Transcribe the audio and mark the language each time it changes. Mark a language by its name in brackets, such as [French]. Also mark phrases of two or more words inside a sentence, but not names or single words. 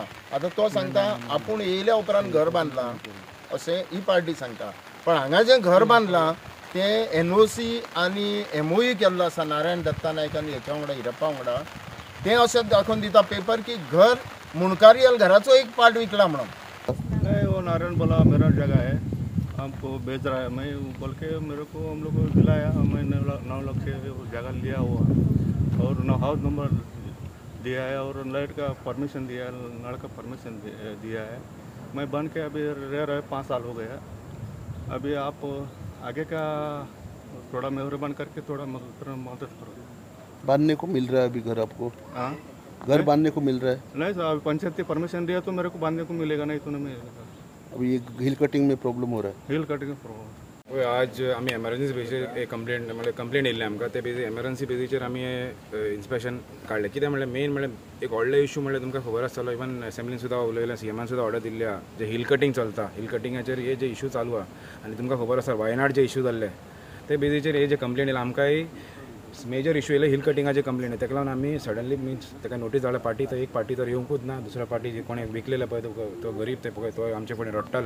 [Konkani] आतां तो सांगता आपूण येयल्या उपरांत घर बांदलां अशें ही पार्टी सांगता. पण हांगा जें घर बांदलां तें NOC आनी MOU केल्लो आसा नारायण दत्ता नायक आनी हेच्या वांगडा हिरप्पा वांगडा. तें अशें दाखोवन दिता पेपर की घर मुणकारियल घराचो एक पार्ट विकला म्हणून. [Hindi] वो नारायण बोला मेरा जगह है हमको बेच रहा है. मैं बोल के मेरे को हम लोग को दिलाया. मैं 9 लाख से जगह लिया हुआ और [English] house number [Hindi] दिया है और लाइट का परमिशन दिया है नल का परमिशन दिया है. मैं बन के अभी रह रहे 5 साल हो गया. अभी आप आगे का थोड़ा मेहरबान करके थोड़ा मदद करो. बांधने को मिल रहा है अभी घर आपको? हाँ घर बांधने को मिल रहा है? नहीं सर पंचायत ने परमिशन दिया तो मेरे को बांधने को मिलेगा नहीं तो नहीं मिलेगा. अभी ये [English] hill cutting [Hindi] में प्रॉब्लम हो रहा है? [English] hill cutting [Hindi] में प्रॉब्लम. [Konkani] आज आम्ही [English] emergency basischer [Konkani] एक कंप्लेंट येयल्ली आमकां. ते बेजी [English] emergency basischer [Konkani] आमी इन्स्पेक्शन काडलें. कित्याक म्हणल्यार मेन म्हणल्यार एक व्हडलो इशू म्हणल्यार तुमकां खबर आसतलो [English] even assemblyn [Konkani] सुद्दां उलयलें सीएमान सुद्दां ऑर्डर दिल्ली आहा. जे [English] hill cutting [Konkani] चलता [English] hill cuttingacher [Konkani] हे जे इशू चालू आहा आनी तुमकां खबर आसा वायनाड जे इशू जाल्ले ते बेजीचेर हे जे कंप्लेंट येयला आमकांय [English] major issue [Konkani] येयले [English] hill cuttingache complain [Konkani] आहे, ताका लागून आमी [English] suddenly means [Konkani] ताका नोटीस धाडल्या पार्टी तर एक पार्टी तर येवंकूच ना, दुसऱ्या पार्टी जे कोणी विकलेले पळय तो गरीब ते पळय तो आमचे फुडें रडटाले.